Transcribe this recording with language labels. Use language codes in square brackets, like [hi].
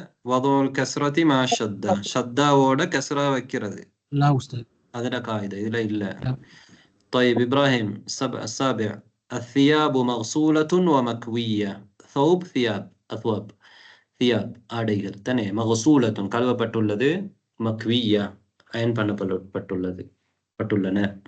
[ta] வதோல் கஸ்ரதி மா ஷத்தா, ஷத்தாவோட கஸ்ரா வைக்கிறது. அதுல காயிதா, இதுல இல்ல. [ar] طيب إبراهيم السابع الثياب مغسولة ومكوية. ثوب ثياب أثواب ثياب [ta] ஆடைகள் தானே. மகசூலத்துன் கழுவப்பட்டுள்ளது, மக்வியா அயன் பண்ணப்பட்டுள்ளது பட்டுள்ளன.